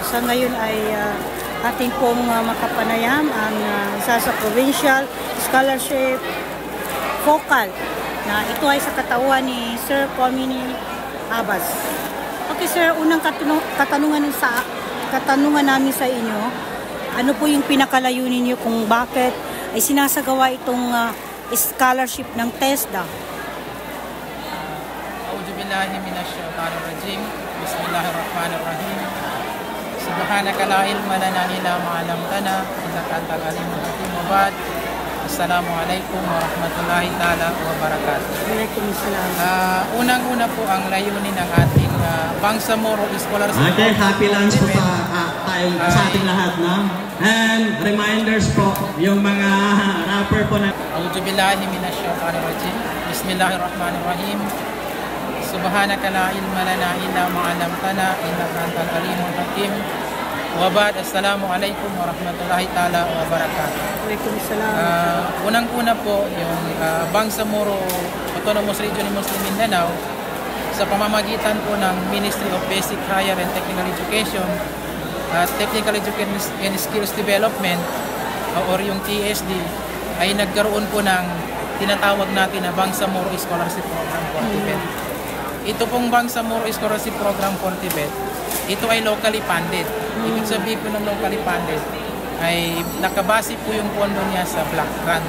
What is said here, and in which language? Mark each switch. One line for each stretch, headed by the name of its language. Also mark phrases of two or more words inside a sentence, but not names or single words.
Filipino: ngayon ay ating pong makapanayam ang isa sa
English: provincial scholarship focal
Filipino: na ito ay sa katawan ni Sir Comini Abbas. Okay sir, unang katanungan namin sa inyo, ano po yung pinakalayunin niyo kung bakit ay sinasagawa itong scholarship ng TESDA?
Arabic: أعوذ بالله من الشيطان الرجيم. بسم الله الرحمن الرحيم سبحانك لا علم لنا إلا ما علمتنا إنك أنت العليم الحكيم. وبعد. السلام عليكم ورحمة الله تعالى وبركاته. Waalaikumsalam.
Filipino: Unang-una po ang layunin ng ating Bangsamoro Scholarship. Okay,
English: happy lunch
Filipino: po sa ating lahat, no?
English: And reminders
Filipino: po, yung mga rapper po na...
Arabic: أعوذ بالله من الشيطان الرجيم بسم الله الرحمن الرحيم. سبحانك لا علم لنا إلا ما علمتنا إنك أنت العليم الحكيم. وبعد. السلام عليكم ورحمة الله تعالى وبركاته. Waalaikumsalam.
Filipino: Unang-una po yung Bangsamoro Autonomous Region ng Muslim Mindanao sa pamamagitan po ng Ministry of Basic, Higher and Technical Education at Technical Education and Skills Development or yung TSD ay nagkaroon po ng tinatawag natin na Bangsamoro Scholarship Program for Tibet. Ito pong Bangsamoro Scholarship Program for Tibet, ito ay
English: locally funded.
Filipino: Ibig sabihin po ng
English: locally funded
Filipino: ay nakabase po yung pondo niya sa
English: block grant.